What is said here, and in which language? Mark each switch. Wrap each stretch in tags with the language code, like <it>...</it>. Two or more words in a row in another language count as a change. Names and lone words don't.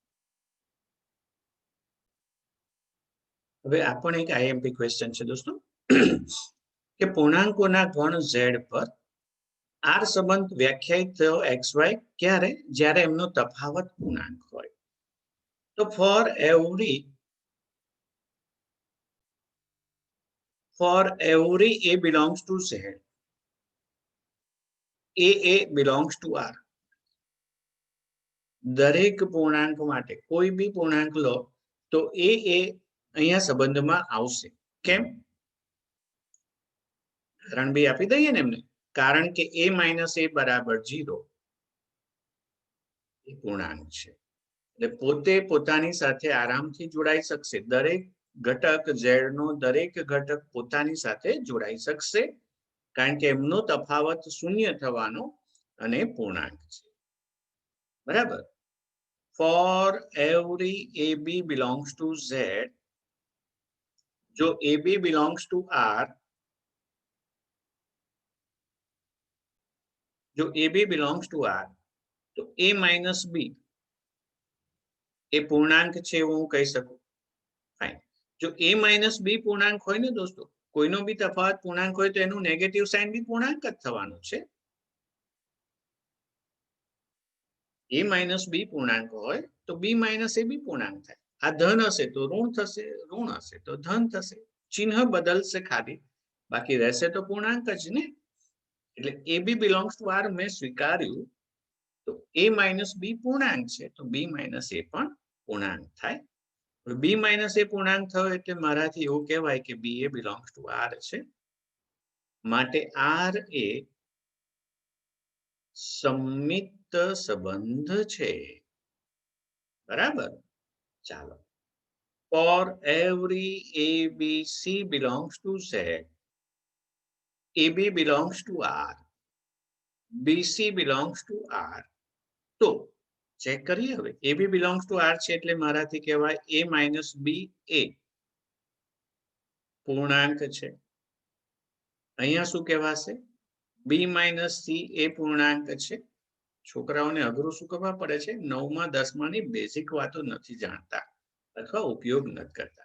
<gu>હવે આ પણ એક</gu> <en>IMP question</en> <gu>છે દોસ્તો કે પૂર્ણાંકોના ગણ z પર આર સંબંધ વ્યાખ્યાયિત થયો એક્સ વાય ક્યારે? જ્યારે એમનો તફાવત પૂર્ણાંક હોય. તો</gu> <en>for every a belongs to z, a belongs to r.</en> <gu>દરેક પૂર્ણાંક માટે કોઈ બી પૂર્ણાંક લો તો એ અહીંયા સંબંધમાં આવશે. કેમ? કારણ બી આપી દઈએ ને એમને. કારણ કે</gu> <en>a minus a</en> <gu>બરાબર 0 એ પૂર્ણાંક છે એટલે પોતે પોતાની સાથે આરામથી જોડાઈ શકશે. દરેક ઘટક z નો દરેક ઘટક પોતાની સાથે જોડાઈ શકશે કારણ કે એમનો તફાવત શૂન્ય થવાનો અને પૂર્ણાંક છે, બરાબર.</gu> <en>for every ab belongs to z,</en> <gu>જો</gu> <en>ab belongs to r,</en> <gu>જો</gu> <en>ab belongs to r</en> <gu>તો</gu> <en>a minus b</en> <gu>એ પૂર્ણાંક છે એવું હું કહી શકું. ફાઇન. જો</gu> <en>a minus b</en> <gu>પૂર્ણાંક હોય ને દોસ્તો, કોઈનો બી તફાવત પૂર્ણાંક હોય તો એનું</gu> <en>negative sign</en> <gu>બી પૂર્ણાંક જ થવાનું છે.</gu> <en>a minus b</en> <gu>પૂર્ણાંક હોય તો</gu> <en>b minus a</en> <gu>બી પૂર્ણાંક થાય. આ ધન હશે તો ઋણ થશે, ઋણ હશે તો ધન થશે. ચિહ્ન બદલશે ખાલી, બાકી રહેશે તો પૂર્ણાંક જ ને. એટલે</gu> <en>ab belongs to r</en> <gu>મેં સ્વીકાર્યું તો</gu> <en>a minus b</en> <gu>પૂર્ણાંક છે તો</gu> <en>b minus a</en> <gu>પણ પૂર્ણાંક થાય.</gu> <en>b minus a</en> <gu>પૂર્ણાંક થયો એટલે મારાથી એવું કહેવાય કે</gu> <en>b a belongs to r</en> <gu>છે. માટે r એ સંમિત સંબંધ છે, બરાબર. ચાલો,</gu> <en>for every a b c belongs to z, ab belongs to r, BC belongs to R.</en> <gu>તો ચેક કરીએ હવે</gu> <en>AB belongs to R</en> <gu>છે એટલે મારાથી કહેવાય</gu> <en>A minus B</en> <gu>એ પૂર્ણાંક છે. અહીંયા શું કહેવાશે?</gu> <en>B minus C</en> <gu>એ પૂર્ણાંક છે. છોકરાઓને અઘરું શું ખબર પડે છે? 9મા 10માની બેઝિક વાતો નથી જાણતા અથવા ઉપયોગ નથી કરતા.</gu>